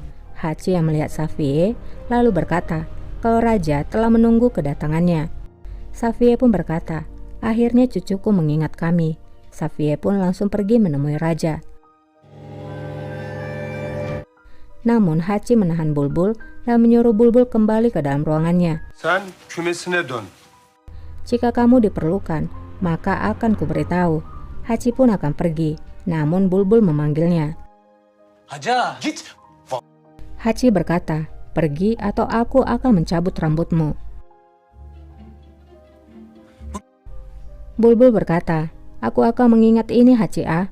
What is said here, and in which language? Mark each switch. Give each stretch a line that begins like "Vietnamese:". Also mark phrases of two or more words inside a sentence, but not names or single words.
Indonesian: Hachi yang melihat Safiye lalu berkata kalau raja telah menunggu kedatangannya. Safiye pun berkata, akhirnya cucuku mengingat kami. Safiye pun langsung pergi menemui raja. Namun Hachi menahan Bulbul dan menyuruh Bulbul kembali ke dalam ruangannya.
Turkish: Sen kümesine dön.
Indonesian: Jika kamu diperlukan, maka akan kuberitahu. Hachi pun akan pergi, namun Bulbul memanggilnya.
Turkish: Haja, git.
Indonesian: Hachi berkata, pergi atau aku akan mencabut rambutmu. Bulbul berkata, aku akan mengingat ini Hachi A.